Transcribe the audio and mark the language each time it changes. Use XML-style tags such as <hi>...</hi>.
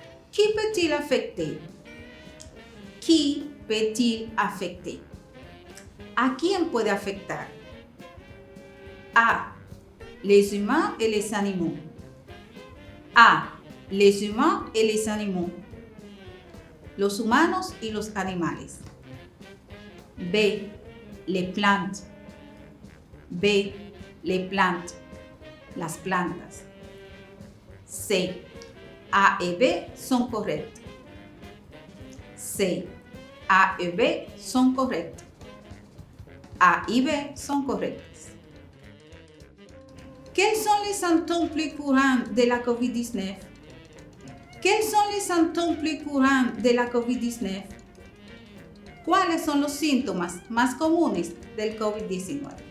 <fr>Qui peut-il affecter? Qui peut-il affecter?</fr> <es>¿A quién puede afectar? A.</es> <fr>Les humains et les animaux. A. Les humains et les animaux.</fr> <es>Los humanos y los animales.</es> <fr>B. Les plantes. B. Les plantes.</fr> <es>Las plantas.</es> <fr>C. A et B sont correctes. C. A et B sont correctes. A y B sont correctes. Quels sont les symptômes plus courants de la COVID-19? Quels sont les symptômes plus courants de la COVID-19?</fr> <es>¿Cuáles son los síntomas más comunes del COVID-19?</es>